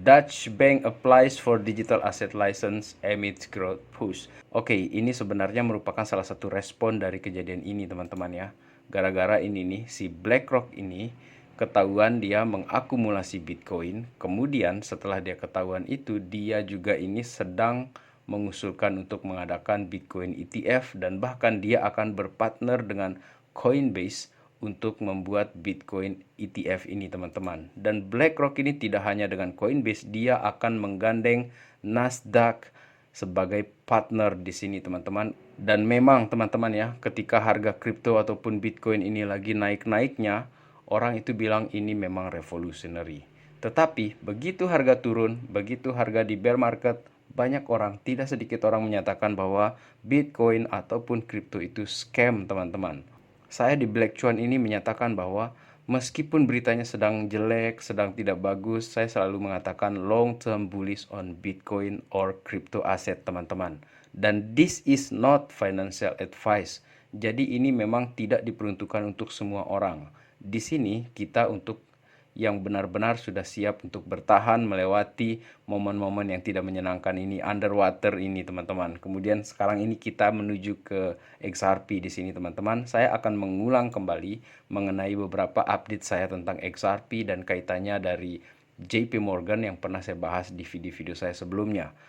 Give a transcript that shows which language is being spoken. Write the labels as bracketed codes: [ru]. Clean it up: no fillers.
[en] Dutch Bank applies for digital asset license amid growth push. [id] Oke, ini sebenarnya merupakan salah satu respon dari kejadian ini teman-teman ya. Gara-gara ini nih, si BlackRock ini ketahuan dia mengakumulasi Bitcoin. Kemudian setelah dia ketahuan itu, dia juga ini sedang mengusulkan untuk mengadakan Bitcoin ETF dan bahkan dia akan berpartner dengan Coinbase untuk membuat Bitcoin ETF ini teman-teman. Dan BlackRock ini tidak hanya dengan Coinbase, dia akan menggandeng Nasdaq sebagai partner di sini teman-teman. Dan memang teman-teman ya, ketika harga kripto ataupun Bitcoin ini lagi naik-naiknya, orang itu bilang ini memang revolutionary. Tetapi begitu harga turun, begitu harga di bear market, banyak orang, tidak sedikit orang menyatakan bahwa Bitcoin ataupun kripto itu scam teman-teman. Saya di Black Cuan ini menyatakan bahwa meskipun beritanya sedang jelek, sedang tidak bagus, saya selalu mengatakan [en] long term bullish on Bitcoin or crypto asset [id] teman-teman. Dan [en] this is not financial advice. [id] Jadi ini memang tidak diperuntukkan untuk semua orang. Di sini kita untuk yang benar-benar sudah siap untuk bertahan melewati momen-momen yang tidak menyenangkan ini, underwater ini teman-teman. Kemudian sekarang ini kita menuju ke XRP di sini teman-teman. Saya akan mengulang kembali mengenai beberapa update saya tentang XRP dan kaitannya dari JP Morgan yang pernah saya bahas di video-video saya sebelumnya.